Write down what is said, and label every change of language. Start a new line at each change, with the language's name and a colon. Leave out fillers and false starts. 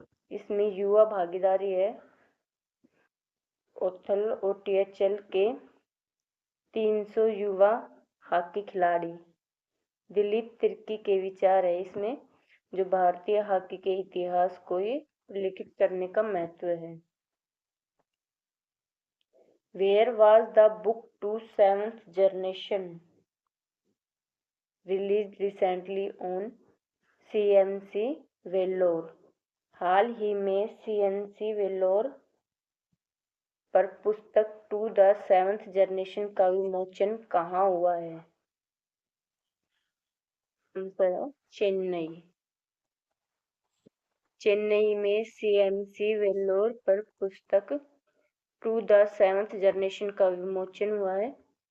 Hindi: इसमें युवा भागीदारी है ओथल और THL के 300 युवा हॉकी खिलाड़ी। दिलीप तिर्की के विचार है इसमें जो भारतीय हॉकी के इतिहास को ये उल्लेखित करने का महत्व है।
English: Where was the book to Seventh Generation released recently on CNC Vellore?
Hindi: हाल ही में CNC वेल्लोर पर पुस्तक टू द सेवंथ जनरेशन का विमोचन कहाँ हुआ है? चेन्नई। चेन्नई में CNC वेल्लोर पर पुस्तक टू द सेवंथ जनरेशन का विमोचन हुआ है।